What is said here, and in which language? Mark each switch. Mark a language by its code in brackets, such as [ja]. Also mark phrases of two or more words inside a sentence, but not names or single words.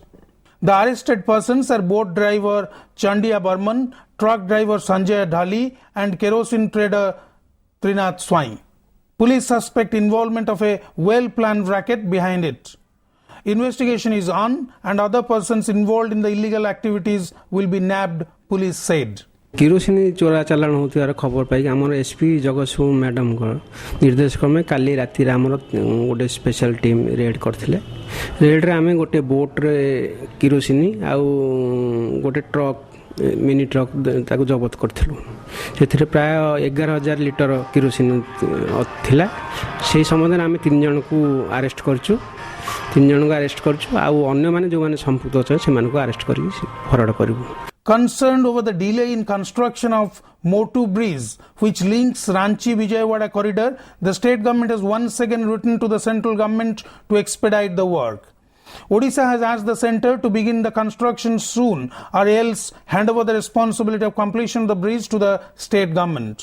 [en] The arrested persons are boat driver Chandiya Burman, truck driver Sanjay Dhali and kerosene trader Trinath Swai. Police suspect involvement of a well-planned racket behind it. Investigation is on and other persons involved in the illegal activities will be nabbed, police said. [or] କିରୋସିନ ଚୋରା ଚାଲାଣ ହେଉଥିବାର ଖବର ପାଇ ହମର ଏସପି ଜଗସୁ ମ୍ୟାଡାମ କୋ ନିର୍ଦ୍ଦେଶ କ୍ରମେ କାଲି ରାତି ରେ ହମର ଗୋଟେ [en] special team raid [or] କରିଥିଲେ ରେଡ ରେ ହମେ ଗୋଟେ ବୋଟ ରେ କିରୋସିନ ଆ ଗୋଟେ ଟ୍ରକ [en] mini truck [or] ତାକୋ ଜବତ କରିଥିଲୁ ସେଥିରେ ପ୍ରାୟ 11000 ଲିଟର କିରୋସିନ ଥିଲା ସେହି ସମୟ ହମ 3 ଜଣ କୋ ଆରେଷ୍ଟ କରଛୁ 3 ଜଣ କୋ ଆରେଷ୍ଟ କରଛୁ ଆ ଅନ୍ୟ ମାନେ ଯୋ ମାନେ ସଂପୃକ୍ତ ଅଛ ସେ ମାନେ କୋ ଆରେଷ୍ଟ କରି ଫରୱାର୍ଡ କରବୁ. [en] Concerned over the delay in construction of Motu Bridge, which links Ranchi-Vijayawada corridor, the state government has once again written to the central government to expedite the work. Odisha has asked the centre to begin the construction soon or else hand over the responsibility of completion of the bridge to the state government.